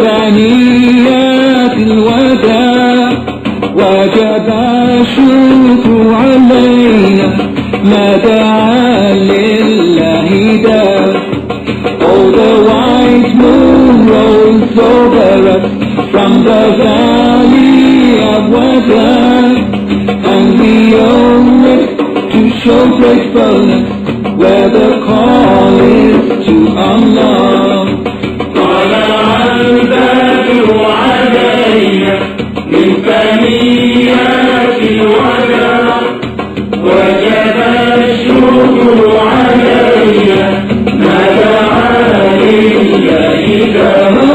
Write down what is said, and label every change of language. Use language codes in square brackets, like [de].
[ar] ثنيات الوداع وجب الشكر علينا ما دعا لله داع. [en] Oh, the white moon rolls over us from the valley of Wazan, and we owe it to show gratefulness where the call is to Allah. [ar] طلع البدر علينا من ثنيات الوداع وجب الشكر علينا ما دعا لله داع.